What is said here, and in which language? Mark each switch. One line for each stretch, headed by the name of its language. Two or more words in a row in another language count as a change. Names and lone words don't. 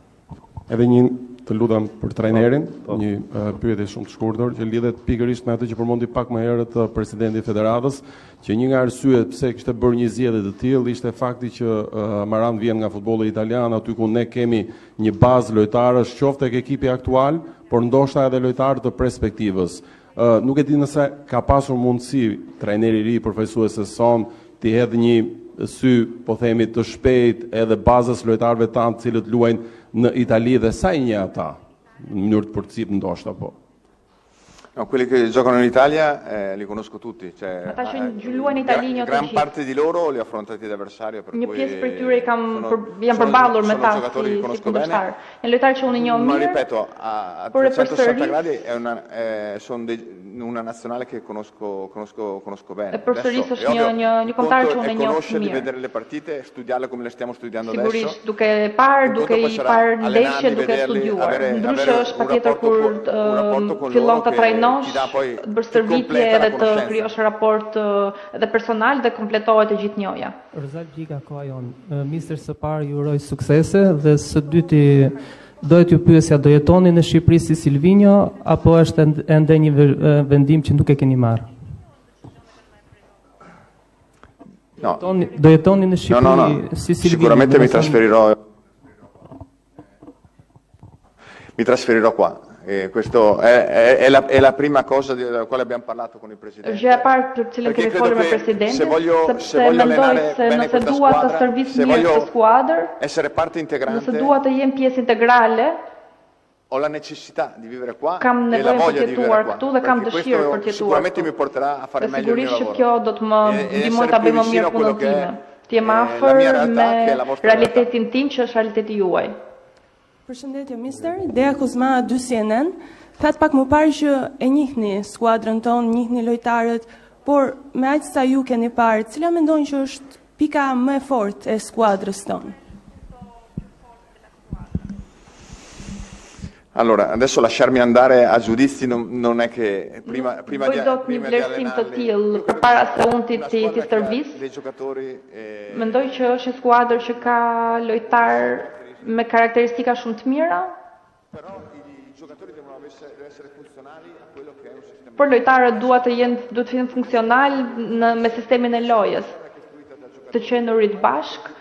Albanian: Edhe një të lutem për trajnerin, një pyetje shumë të shkurtër që lidhet pikërisht me atë që përmendi pak më herët presidenti i Federatës, që një nga arsyet pse kishte bërë një zgjedhje të tillë ishte fakti që Maran vjen nga futbolli italian, aty ku ne kemi një bazë lojtarësh, qoftë tek ekipi aktual, por ndoshta edhe lojtarë të perspektivës. Nuk e di nëse ka pasur mundësi trajneri i ri përfaqësues së son të hedhë një sy, po themi, të shpejt edhe bazës lojtarëve tanë të cilët luajnë në Itali dhe sa i një ata, në mënyrë të përcip ndoshta po.
Italian: No, quelli che giocano in Italia li conosco tutti, cioè, gran parte di loro li ho affrontati ad avversario, per cui
Albanian: janë përballur me ta si kundërshtar. Janë lojtarë që unë njoh mirë.
Italian: Ma ripeto, a 360 gradi è una nazionale che conosco bene.
Albanian: E përsëris është një kombëtar që unë njoh mirë.
Italian: Di vedere le partite, studiarle come le stiamo studiando adesso.
Albanian: Sigurisht, duke i parë ndeshje, duke studiuar. Ndryshe është patjetër kur fillon të trajnosh, të bërë stërvitje edhe të krijosh raport edhe personal dhe kompletohet e gjithë njoja. Rëzal Gjika, koha jonë. Mister, së parë ju uroj suksese dhe së dyti dohet ju pyesja, do jetoni në Shqipëri si Silvinjo apo është ende një vendim që nuk e keni marrë?
Italian: No.
Albanian: Do jetoni në Shqipëri si Silvinjo?
Italian: Sicuramente mi trasferirò qua. Questa è la prima cosa della quale abbiamo parlato con il Presidente.
Albanian: Është gjëja e parë për cilën kemi folur me Presidentin, sepse mendoj se nëse dua të servis mirë këtë skuadër,
Italian: essere parte integrante,
Albanian: nëse dua të jem pjesë integrale,
Italian: ho la necessità di vivere qua
Albanian: kam
Italian: e la voglia di vivere qua.
Albanian: Këtu dhe kam dëshirë për të jetuar.
Italian: Sicuramente mi porterà a fare meglio il mio lavoro.
Albanian: Sigurisht që kjo do të më ndihmojë ta bëj më mirë punën time. Të jem afër me realitetin tim që është realiteti juaj. Përshëndetje, mister. Dea Kuzma, 2 CNN. Thatë pak më parë që e njihni skuadrën tonë, njihni lojtarët, por me aq sa ju keni parë, cila mendojnë që është pika më e fortë e skuadrës tonë?
Italian: Allora, adesso lasciarmi andare a giudizi non è che prima di
Albanian: vlerësim të tillë përpara se unë ti stërvis. Mendoj që është një skuadër që ka lojtarë me karakteristika shumë të mira. Por lojtarët duhet të jenë funksional me sistemin e lojës, të qenurit bashk.